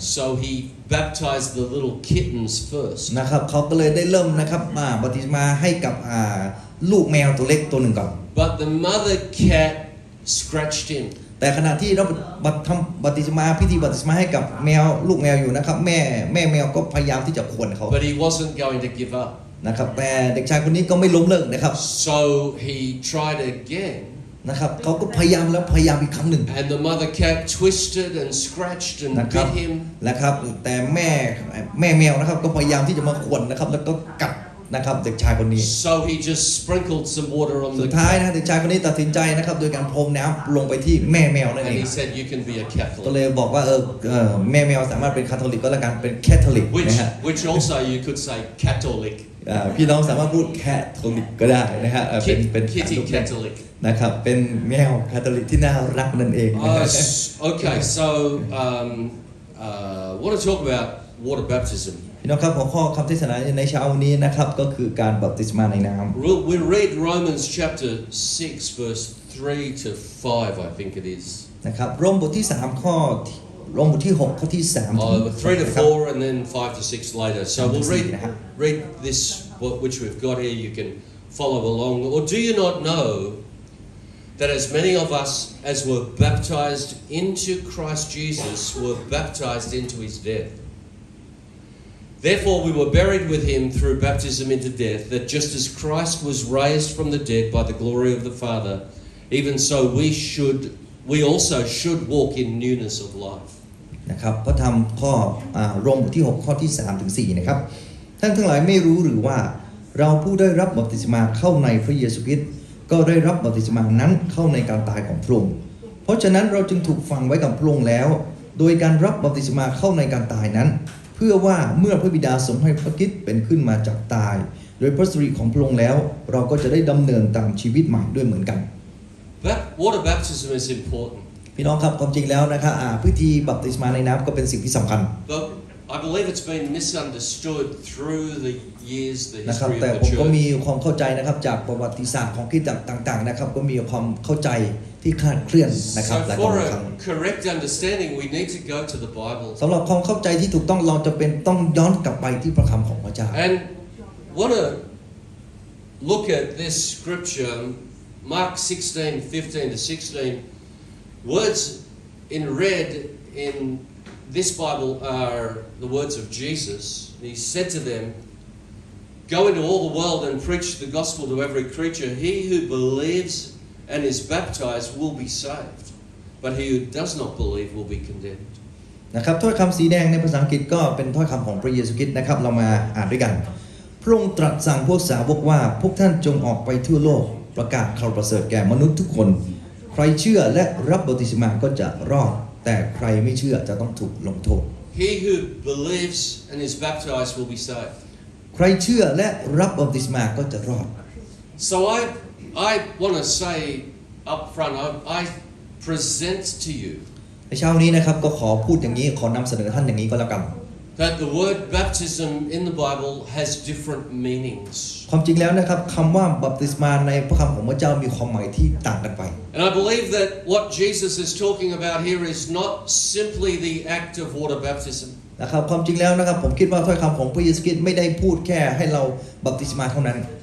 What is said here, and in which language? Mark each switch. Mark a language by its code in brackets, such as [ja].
[en] So he baptized the little kittens first. [th] นะครับเขาก็เลยได้เริ่มนะครับบัพติศมาให้กับลูกแมวตัวเล็กตัวหนึ่งก่อน [en] But the mother cat scratched him. [th] แต่ขณะที่เราทำบัพติศมาพิธีบัพติศมาให้กับแมวลูกแมวอยู่นะครับแม่แมวก็พยายามที่จะข่วนเขา [en] But he wasn't going to give up. [th] นะครับแต่เด็กชายคนนี้ก็ไม่ล้มเลิกนะครับ [en] So he tried again. [th] นะครับเขาก็พยายามแล้วพยายามอีกครั้งหนึ่ง [en] And the mother cat twisted and scratched and [th] นะครับ [en] bit him. [th] นะครับแต่แม่แมวนะครับก็พยายามที่จะมาข่วนนะครับแล้วก็กัดนะครับเด็กชายคนนี้ [en] So he just sprinkled some water on [th] สุ [en] the [th] ดท้าย [en] cat. [th] นะเด็กชายคนนี้ตัดสินใจนะครับโดยการพรมน้ำลงไปที่แม่แมวนั่นเอ [en] And [th] ง [en] he said, you can be a [th] ก็ [en] Catholic. [th] เลยบอกว่าแม่แมวสามารถเป็นคาทอลิกก็แล้วกันเป็นแคทอลิก [en] Which, [th] นะฮะ [en] which also you could say Catholic. [th] พี่น้องสามารถพูดแคทอลิกก็ได้นะฮะเป็น [en] Kitty Catholic. [th] นะครับเป็นแมวคาทอลิกที่น่ารักนั่นเองนะฮะ [en] Okay, so I want to talk about water baptism. [th] พี่น้องครับหัวข้อคำเทศนาในเช้าวันนี้นะครับก็คือการบัพติศมาในน้ำ [en] We read Romans chapter 6 verse 3 to 5, I think it is. [th] นะครับโรมบทที่3ข้อโรมบทที่6ข้อที่3 [en] 3 to 4 and then 5 to 6 later. So we'll read this, which we've got here. You can follow along. Or do you not know that as many of us as were baptized into Christ Jesus were baptized into his death? Therefore we were buried with him through baptism into death, that just as Christ was raised from the dead by the glory of the Father, even so we also should walk in newness of life. [th] นะครับพระธรรมข้อโรมบทที่6ข้อที่3ถึง4นะครับท่านทั้งหลายไม่รู้หรือว่าเราผู้ได้รับบัพติศมาเข้าในพระเยซูคริสต์ก็ได้รับบัพติศมานั้นเข้าในการตายของพระองค์เพราะฉะนั้นเราจึงถูกฝังไว้กับพระองค์แล้วโดยการรับบัพติศมาเข้าในการตายนั้นเพื่อว่าเมื่อพระบิดาทรงให้พระคริสต์เป็นขึ้นมาจากตายโดยพระสิริของพระองค์แล้วเราก็จะได้ดำเนินตามชีวิตใหม่ด้วยเหมือนกัน [en] Water baptism is important. [th] พี่น้องครับความจริงแล้วนะครับพิธีบัพติศมาในน้ำก็เป็นสิ่งที่สำคัญ [en] But I believe it's been misunderstood through the years, the [th] นะครับ [en] history [th] แต่ [en] of [th] ผ [en] the [th] มก็มี [en] church. [th] ความเข้าใจนะครับจากประวัติศาสตร์ของคริสตจักรต่างๆนะครับก็มีความเข้าใจที่คลาดเคลื่อนนะครับ [en] So [th] หลาย [en] for [th] ครั้ง [en] a correct understanding, we need to go to the Bible. [th] สำหรับความเข้าใจที่ถูกต้องเราจะเป็นต้องย้อนกลับไปที่พระคำของพระเจ้า [en] And want to look at this scripture, Mark 16:15 to 16. Words in red in this Bible are the words of Jesus. He said to them, "Go into all the world and preach the gospel to every creature. He who believes and is baptized will be saved, but he who does not believe will be condemned." [th] นะครับถ้อยคำสีแดงในภาษาอังกฤษก็เป็นถ้อยคำของพระเยซูคริสต์นะครับเรามาอ่านด้วยกันพระองค์ตรัสสั่งพวกสาวกว่าพวกท่านจงออกไปทั่วโลกประกาศข่าวประเสริฐแก่มนุษย์ทุกคนใครเชื่อและรับบัพติศมาก็จะรอดแต่ใครไม่เชื่อจะต้องถูกลงโทษ [en] He who believes and is baptized will be saved. [th] ใครเชื่อและรับบัพติศมาก็จะรอด [en] So I want to say up front, I present to you [th] ในเช้านี้นะครับก็ขอพูดอย่างนี้ขอนำเสนอท่านอย่างนี้ก็แล้วกัน [en] that the word baptism in the Bible has different meanings. [th] ความจริงแล้วนะครับคำว่าบัพติศมาในพระคำของพระเจ้ามีความหมายที่ต่างกันไป [en] And I believe that what Jesus is talking about here is not simply the act of water baptism. [th] นะครับความจริงแล้วนะครับผมคิดว่าถ้อยคำของพระเยซูคริสต์ไม่ได้พูดแค่ให้เราบัพติศมาเท่านั้น